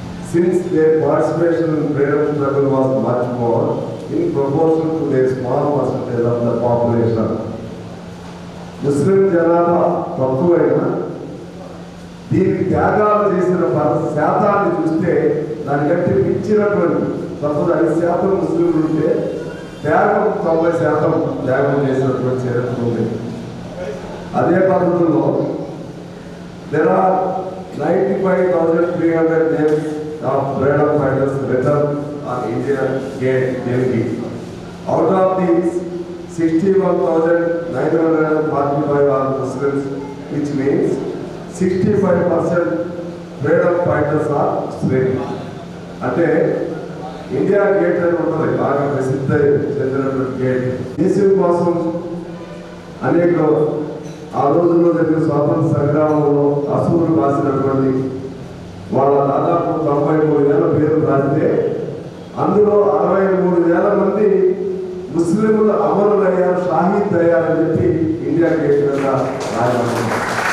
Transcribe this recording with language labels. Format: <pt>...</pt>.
<en>Since their participation in freedom struggle was much more in proportion to their small percentage of the population.</en> <te>ముస్లిం జనాభా తక్కువైనా దీనికి త్యాగాలు చేసిన శాతాన్ని చూస్తే దానికంటే మించినటువంటి 5% ముస్లింలు ఉంటే త్యాగం 90% త్యాగం చేసినటువంటి చరిత్ర ఉంది. అదే పద్ధతుల్లో</te> <en>there are 95,300 names of freedom fighters written on Indian Gate, Delhi. Out of these, 61,945 are Muslims, which means 65% freedom fighters are Muslims.</en> <te>అంటే ఇండియా గేట్ అని ఉంటుంది, బాగా ప్రసిద్ధ చెందినటువంటి గేట్. దేశం కోసం అనేక ఆ రోజుల్లో జరిగిన స్వాతంత్ర సంగ్రామంలో అసువులు రాసినటువంటి వాళ్ళ దాదాపు 93,000 పేర్లు రాస్తే అందులో 63,000 మంది ముస్లింలు అమరులయ్యారు, షాహీద్ అయ్యారని చెప్పి ఇండియా గేట్ మీద రాయబడింది.</te>